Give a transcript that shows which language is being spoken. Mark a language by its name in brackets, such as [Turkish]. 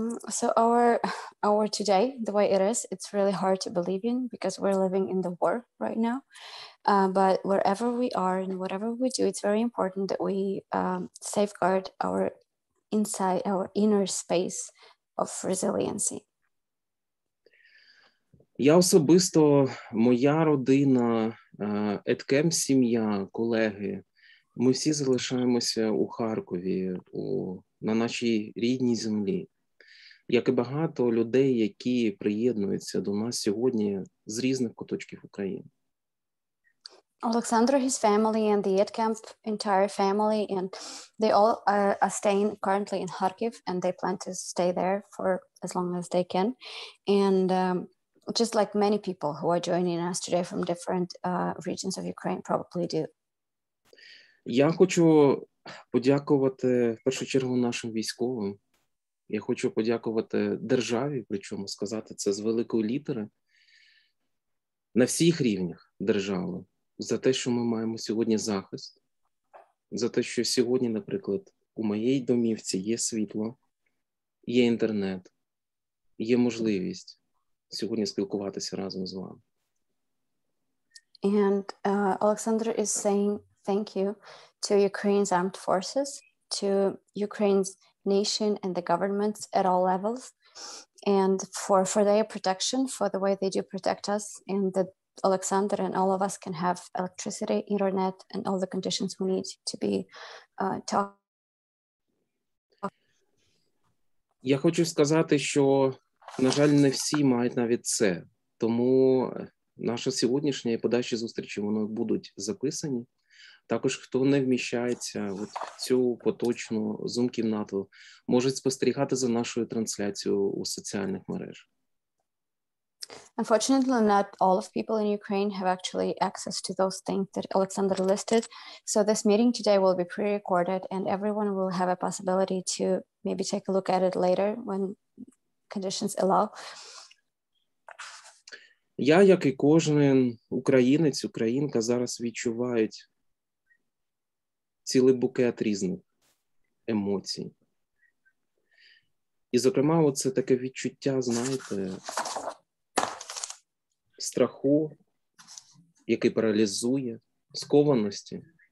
[English] So our today, the way it is, it's really hard to believe in because we're living in the war right now. But wherever we are and whatever we do, it's very important that we safeguard our inside, our inner space of resiliency. [Ukrainian] Я особисто, моя родина, Едкем сім'я, колеги, ми всі залишаємося у Харкові, на нашій рідній землі. Як і багато людей, які приєднуються до нас сьогодні з різних куточків України. [English] Alexander, his family, and the Edkamp entire family, and they all are staying currently in Kharkiv, and they plan to stay there for as long as they can. And just like many people who are joining us today from different regions of Ukraine probably do. [Ukrainian] Я хочу подякувати в першу чергу нашим військовим. Я хочу подякувати державі, причому сказати це з великої літери, на всіх рівнях держави, за те, що ми маємо сьогодні захист, за те, що сьогодні, наприклад, у моїй домівці є світло, є інтернет, є можливість сьогодні спілкуватися разом з вами. [English] And Alexander is saying thank you to Ukraine's armed forces, to Ukraine's nation and the governments at all levels, and for their protection, for the way they do protect us, and that Alexander and all of us can have electricity, internet, and all the conditions we need to be taught. [Ukrainian] Я хочу сказати, що, на жаль, не всі мають навіть це, тому наша сьогоднішня і подальші зустрічі, вони будуть записані. Також, хто не вміщається в цю поточну Zoom-кімнату, можуть спостерігати за нашою трансляцією у соціальних мережах. [English] Unfortunately, not all of people in Ukraine have actually access to those things that Alexander listed. So this meeting today will be pre-recorded and everyone will have a possibility to maybe take a look at it later when conditions allow. [Ukrainian] Я, як і кожен українець, українка, зараз відчувають цілий букет різних емоцій. І, зокрема, оце таке відчуття, знаєте, страху, який паралізує, скованості.